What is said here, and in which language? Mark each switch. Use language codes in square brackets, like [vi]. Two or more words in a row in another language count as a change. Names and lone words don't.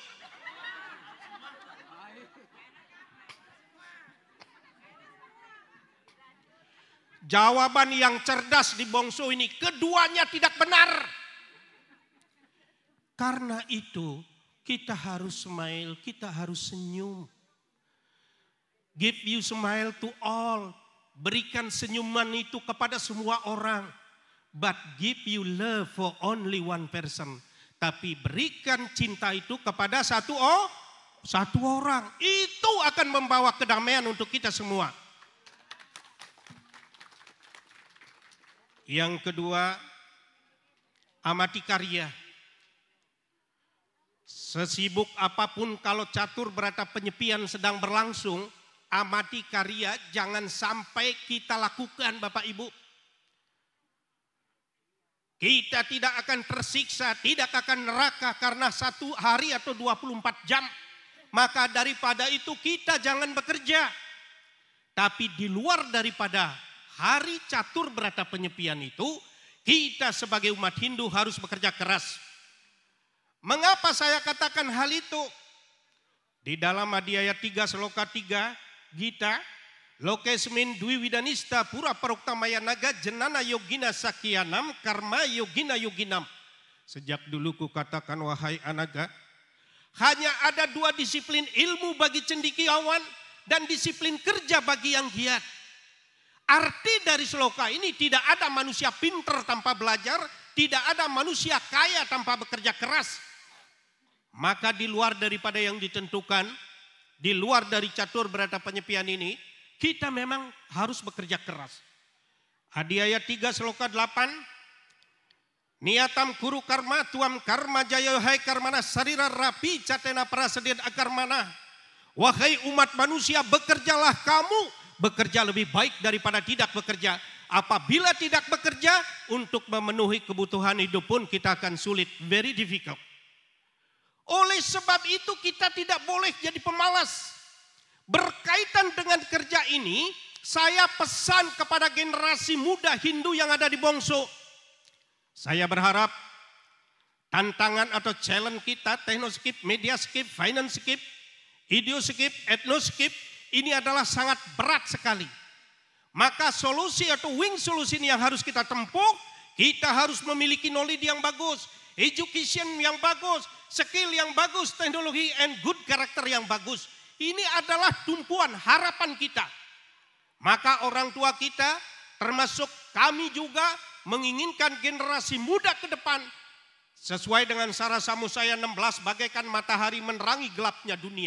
[id] Jawaban yang cerdas di bongso ini, keduanya tidak benar. Karena itu kita harus smile, kita harus senyum. [en] Give you smile to all. [id] Berikan senyuman itu kepada semua orang. [en] But give you love for only one person. [id] Tapi berikan cinta itu kepada satu orang. Itu akan membawa kedamaian untuk kita semua. Yang kedua, amati karya. Sesibuk apapun kalau catur berata penyepian sedang berlangsung, amati karya jangan sampai kita lakukan Bapak Ibu. Kita tidak akan tersiksa, tidak akan neraka karena 1 hari atau 24 jam. Maka daripada itu kita jangan bekerja. Tapi di luar daripada hari catur berata penyepian itu, kita sebagai umat Hindu harus bekerja keras. Mengapa saya katakan hal itu? Di dalam [sa] Adhyaya 3 Sloka 3 Gita, Lokesmin Dwi Widanista Pura Paroktamaya Naga Jenana Yogina Sakyanam Karma Yogina Yoginam. [id] Sejak dulu ku katakan wahai anaga, hanya ada 2 disiplin ilmu bagi cendekiawan dan disiplin kerja bagi yang giat. Arti dari sloka ini, tidak ada manusia pinter tanpa belajar, tidak ada manusia kaya tanpa bekerja keras. Maka di luar daripada yang ditentukan, di luar dari catur berata penyepian ini, kita memang harus bekerja keras. [sa] Adhyaya 3 Sloka 8, Niatam kuru karma tuam karma jaya hai karmana sarira rapi catena prasedin akarmana. [id] Wahai umat manusia, bekerjalah kamu, bekerja lebih baik daripada tidak bekerja. Apabila tidak bekerja, untuk memenuhi kebutuhan hidup pun kita akan sulit, [en] very difficult. [id] Oleh sebab itu kita tidak boleh jadi pemalas. Berkaitan dengan kerja ini, saya pesan kepada generasi muda Hindu yang ada di Bongso. Saya berharap tantangan atau challenge kita, teknoskip, mediaskip, financeskip, ideoskip, etnoskip, ini adalah sangat berat sekali. Maka solusi atau wing solusi ini yang harus kita tempuh, kita harus memiliki knowledge yang bagus, education yang bagus, skill yang bagus, teknologi [en] and good [id] karakter yang bagus. Ini adalah tumpuan harapan kita. Maka orang tua kita, termasuk kami juga, menginginkan generasi muda ke depan sesuai dengan Sara Samusaya 16, bagaikan matahari menerangi gelapnya dunia.